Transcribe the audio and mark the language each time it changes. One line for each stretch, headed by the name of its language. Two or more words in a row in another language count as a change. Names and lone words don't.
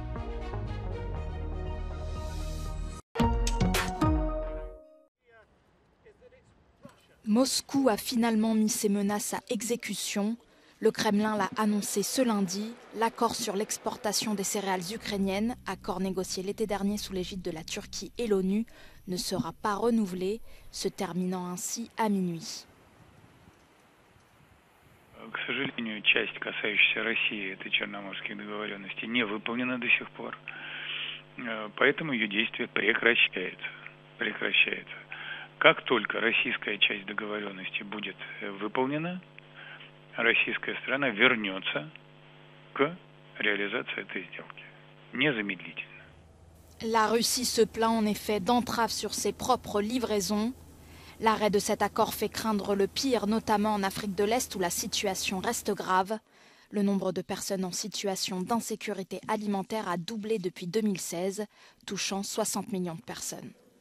French: Moscou a finalement mis ses menaces à exécution. Le Kremlin l'a annoncé ce lundi. L'accord sur l'exportation des céréales ukrainiennes, accord négocié l'été dernier sous l'égide de la Turquie et l'ONU, ne sera pas renouvelé, se terminant ainsi à minuit.
Russian: К сожалению, часть, касающаяся России, этой Черноморских договоренностей, не выполнена до сих пор. Поэтому ее действие прекращается. Как только российская часть договоренности будет выполнена, российская сторона вернется к реализации этой сделки. Незамедлительно.
French: La Russie se plaint en effet d'entraves sur ses propres livraisons. L'arrêt de cet accord fait craindre le pire, notamment en Afrique de l'Est où la situation reste grave. Le nombre de personnes en situation d'insécurité alimentaire a doublé depuis 2016, touchant 60 millions de personnes.